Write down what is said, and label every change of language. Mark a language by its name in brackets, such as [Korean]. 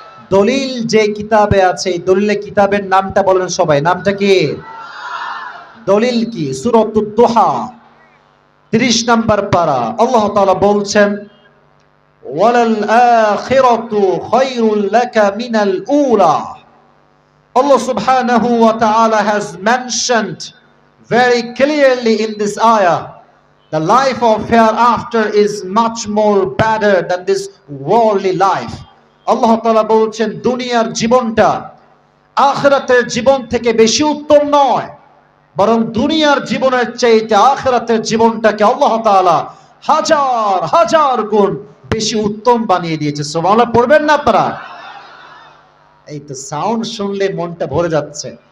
[Bangla] দলিল যে কিতাবে আছে, এই দলিলের কিতাবের নামটা বলেন সবাই। নামটা কি? দলিল কি? সূরাতুদ দুহা 30 নম্বর পারা। আল্লাহ তাআলা বলছেন, [Arabic] ওয়ালাল আখিরাতু খায়রুল লাকা মিনাল উলা। [English] Allah subhanahu wa ta'ala has mentioned very clearly in this ayah. The life of hereafter is much more better than this worldly life. [Bangla] আল্লাহ তাআলা বলছেন দুনিয়ার জীবনটা আখিরাতের জীবন থেকে বেশি উত্তম নয়, বরং দুনিয়ার জীবনের চাইতে আখিরাতের জীবনটাকে আল্লাহ তাআলা হাজার হাজার গুণ বেশি উত্তম বানিয়ে দিয়েছে। সুবহানাল্লাহ পড়বেন না আপনারা? এই তো সাউন্ড শুনলে মনটা ভরে যাচ্ছে।